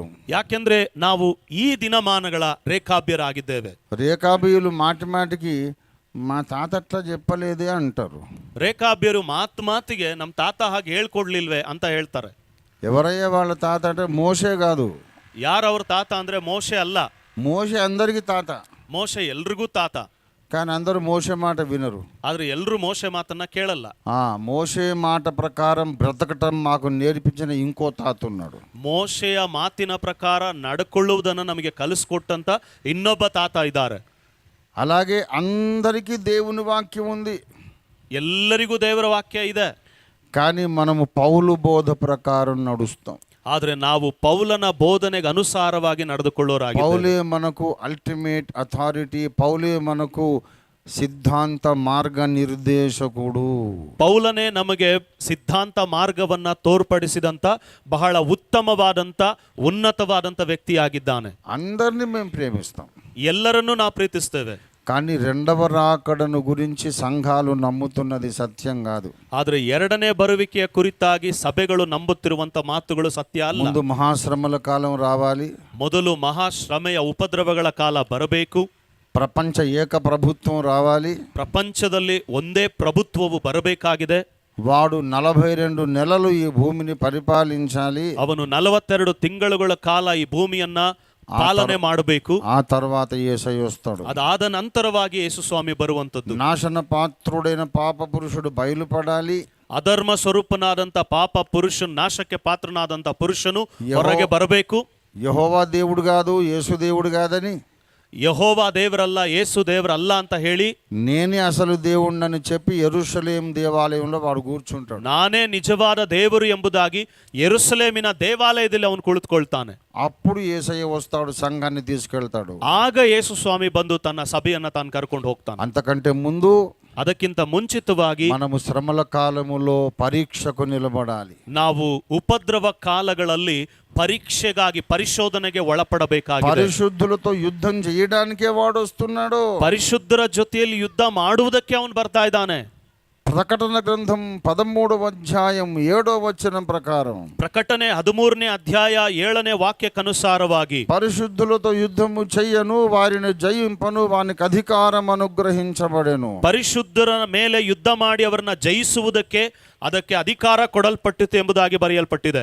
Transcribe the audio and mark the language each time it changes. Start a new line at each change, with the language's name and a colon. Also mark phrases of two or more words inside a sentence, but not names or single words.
Kannada: ಯಾಕೆಂದ್ರೆ ನಾವು ಈ ದಿನಮಾನಗಳ ರೇಖಾಬ್ಯರಾಗಿದ್ದೇವೆ.
Telugu: రేకాబీయులు మాటికి మా తాత అట్లా చెప్పలేదే అంటారు.
Kannada: ರೇಖಾಬ್ಯರು ಮಾತಿಗೆ ನಮ್ಮ ತಾತ ಹಾಗೆ ಹೇಳ್ಕೊಡ್ಲಿಲ್ವೇ ಅಂತ ಹೇಳ್ತಾರೆ.
Telugu: ఎవరయ్యా వాళ్ళ తాత అంటే మోషే కాదు.
Kannada: ಯಾರವ್ರ ತಾತ ಅಂದ್ರೆ ಮೋಶೆ ಅಲ್ಲ.
Telugu: మోషే అందరికీ తాత,
Kannada: ಮೋಶೆ ಎಲ್ರಿಗೂ ತಾತ.
Telugu: కానీ అందరూ మోషే మాట వినరు.
Kannada: ಆದ್ರೆ ಎಲ್ರೂ ಮೋಶೆ ಮಾತನ್ನ ಕೇಳಲ್ಲ.
Telugu: మోషే మాట ప్రకారం బ్రతకటం మాకు నేర్పించిన ఇంకో తాత ఉన్నాడు.
Kannada: ಮೋಶೆಯ ಮಾತಿನ ಪ್ರಕಾರ ನಡ್ಕೊಳ್ಳುವುದನ್ನು ನಮಗೆ ಕಲಿಸ್ಕೊಟ್ಟಂತ ಇನ್ನೊಬ್ಬ ತಾತ ಇದ್ದಾರೆ.
Telugu: అలాగే అందరికీ దేవుని వాక్యం ఉంది,
Kannada: ಎಲ್ಲರಿಗೂ ದೇವರ ವಾಕ್ಯ ಇದೆ.
Telugu: కానీ మనము పౌలు బోధ ప్రకారం నడుస్తాం.
Kannada: ಆದ್ರೆ ನಾವು ಪೌಲನ ಬೋಧನೆಗೆ ಅನುಸಾರವಾಗಿ ನಡೆದುಕೊಳ್ಳೋರಾಗಿ.
Telugu: పౌలే మనకు
English: ultimate authority,
Telugu: పౌలే మనకు సిద్ధాంత మార్గ నిర్దేశకుడు.
Kannada: ಪೌಲನೇ ನಮಗೆ ಸಿದ್ಧಾಂತ ಮಾರ್ಗವನ್ನ ತೋರ್ಪಡಿಸಿದಂತ ಬಹಳ ಉತ್ತಮವಾದಂತ ಉನ್ನತವಾದಂತ ವ್ಯಕ್ತಿಯಾಗಿದ್ದಾನೆ.
Telugu: అందరినీ మేము ప్రేమిస్తాం,
Kannada: ಎಲ್ಲರನ್ನೂ ನಾವು ಪ್ರೀತಿಸ್ತೇವೆ.
Telugu: కానీ రెండవ రాకడను గురించి సంఘాలు నమ్ముతున్నది సత్యం కాదు.
Kannada: ಆದ್ರೆ ಎರಡನೇ ಬರುವಿಕೆಯ ಕುರಿತಾಗಿ ಸಭೆಗಳು ನಂಬುತ್ತಿರುವಂತ ಮಾತುಗಳು ಸತ್ಯ ಅಲ್ಲ.
Telugu: ముందు మహాశ్రమల కాలం రావాలి,
Kannada: ಮೊದಲು ಮಹಾಶ್ರಮೆಯ ಉಪದ್ರವಗಳ ಕಾಲ ಬರಬೇಕು.
Telugu: ప్రపంచ ఏక ప్రభుత్వం రావాలి,
Kannada: ಪ್ರಪಂಚದಲ್ಲಿ ಒಂದೇ ಪ್ರಭುತ್ವವು ಬರಬೇಕಾಗಿದೆ.
Telugu: వాడు 42 నెలలు ఈ భూమిని పరిపాలించాలి.
Kannada: ಅವನು 42 ತಿಂಗಳುಗಳ ಕಾಲ ಈ ಭೂಮಿಯನ್ನ ಪಾಲನೆ ಮಾಡಬೇಕು.
Telugu: ఆ తర్వాత యేసయ్య వస్తాడు.
Kannada: ಅದಾದ ನಂತರವಾಗಿ ಯೇಸು ಸ್ವಾಮಿ ಬರುವಂತದ್ದು.
Telugu: నాశన పాత్రుడైన పాప పురుషుడు బయలుపడాలి.
Kannada: ಅಧರ್ಮ ಸ್ವರೂಪನಾದಂತ ಪಾಪ ಪುರುಷನು, ನಾಶಕ್ಕೆ ಪಾತ್ರನಾದಂತ ಪುರುಷನು ಹೊರಗೆ ಬರಬೇಕು.
Telugu: యెహోవా దేవుడు కాదు, యేసు దేవుడు కాదని,
Kannada: ಯೆಹೋವ ದೇವರಲ್ಲ, ಯೇಸು ದೇವರಲ್ಲ ಅಂತ ಹೇಳಿ,
Telugu: నేనే అసలు దేవుణ్ణని చెప్పి యెరూషలేం దేవాలయంలో వాడు కూర్చుంటాడు.
Kannada: ನಾನೇ ನಿಜವಾದ ದೇವರು ಎಂಬುದಾಗಿ ಯೆರೂಸಲೇಮಿನ ದೇವಾಲಯದಲ್ಲಿ ಅವನು ಕುಳಿತುಕೊಳ್ತಾನೆ.
Telugu: అప్పుడు యేసయ్య వస్తాడు, సంఘాన్ని తీసుకెళ్తాడు.
Kannada: ಆಗ ಯೇಸು ಸ್ವಾಮಿ ಬಂದು ತನ್ನ ಸಭೆಯನ್ನ ತಾನು ಕರ್ಕೊಂಡು ಹೋಗ್ತಾನೆ.
Telugu: అంతకంటే ముందు
Kannada: ಅದಕ್ಕಿಂತ ಮುಂಚಿತವಾಗಿ
Telugu: మనము శ్రమల కాలములో పరీక్షకు నిలబడాలి.
Kannada: ನಾವು ಉಪದ್ರವ ಕಾಲಗಳಲ್ಲಿ ಪರೀಕ್ಷೆಗಾಗಿ, ಪರಿಶೋಧನೆಗೆ ಒಳಪಡಬೇಕಾಗಿದೆ.
Telugu: పరిశుద్ధులతో యుద్ధం చేయడానికే వాడు వస్తున్నాడు.
Kannada: ಪರಿಶುದ್ಧರ ಜೊತೆಯಲ್ಲಿ ಯುದ್ಧ ಮಾಡುವುದಕ್ಕೆ ಅವನು ಬರ್ತಾ ಇದ್ದಾನೆ.
Telugu: ప్రకటన గ్రంథం 13వ అధ్యాయం 7వ వచనం ప్రకారం,
Kannada: ಪ್ರಕಟಣೆ 13ನೇ ಅಧ್ಯಾಯ 7ನೇ ವಾಕ್ಯಕ್ಕನುಸಾರವಾಗಿ,
Telugu: పరిశుద్ధులతో యుద్ధము చెయ్యను, వారిని జయింపను, వానికి అధికారం అనుగ్రహించబడెను.
Kannada: ಪರಿಶುದ್ಧರ ಮೇಲೆ ಯುದ್ಧ ಮಾಡಿ ಅವರನ್ನ ಜಯಿಸುವುದಕ್ಕೆ ಅದಕ್ಕೆ ಅಧಿಕಾರ ಕೊಡಲ್ಪಟ್ಟಿತು ಎಂಬುದಾಗಿ ಬರೆಯಲ್ಪಟ್ಟಿದೆ.